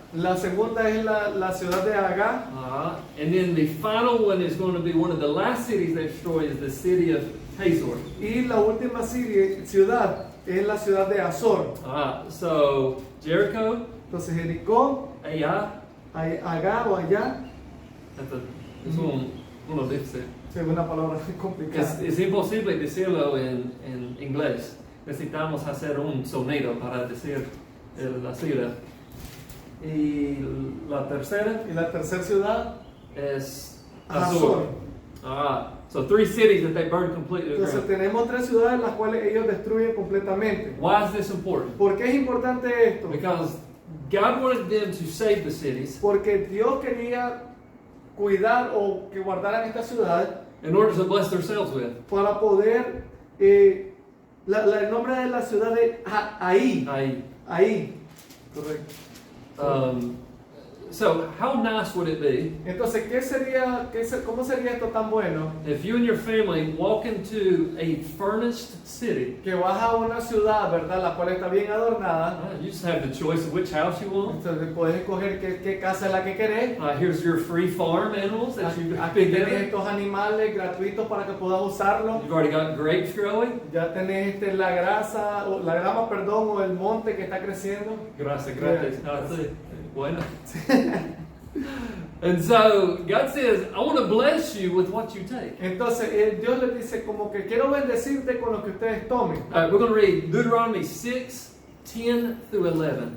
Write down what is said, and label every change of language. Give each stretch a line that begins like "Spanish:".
Spanish: La segunda es la ciudad de Agá.
English: And then the final one is going to be one of the last cities they destroy is the city of Hazor.
Spanish: Y la última ciudad es la ciudad de Azor.
English: So Jericho,
Spanish: Entonces Jericó,
English: Ai.
Spanish: Agá o allá. Es uno difícil. Sí, es una palabra complicada. Es imposible decirlo en inglés. Necesitamos hacer un sonido para decir la ciudad. Y la tercera Y la tercera ciudad, es Azor. Azor.
English: So 3 cities that they burned completely to the
Spanish: tenemos 3 ciudades las cuales ellos destruyen completamente.
English: Why is this important?
Spanish: ¿Por qué es importante esto?
English: Because God wanted them to save the cities
Spanish: Porque Dios quería cuidar o que guardaran esta ciudad
English: in order to bless themselves with.
Spanish: para poder, el nombre de la ciudad es Ahí.
English: Ai.
Spanish: Correcto.
English: So how nice would it be
Spanish: Entonces, ¿cómo sería esto tan bueno?
English: if you and your family walk into a furnished city?
Spanish: Que vas a una ciudad, ¿verdad? La cual está bien adornada.
English: You just have the choice of which house you want.
Spanish: Entonces, puedes escoger qué casa es la que querés.
English: Here's your free farm animals that you
Spanish: Aquí
English: picked
Spanish: tenés
English: together.
Spanish: estos animales gratuitos para que puedas usarlos.
English: You've already got grapes growing.
Spanish: Ya tenés la grama, perdón, o el monte que está creciendo. Gracias. Sí. Bueno.
English: And so God says, I want to bless you with what you take.
Spanish: Entonces Dios les dice como que quiero bendecirte con lo que ustedes tomen.
English: We're going to read Deuteronomy 6, 10 through 11.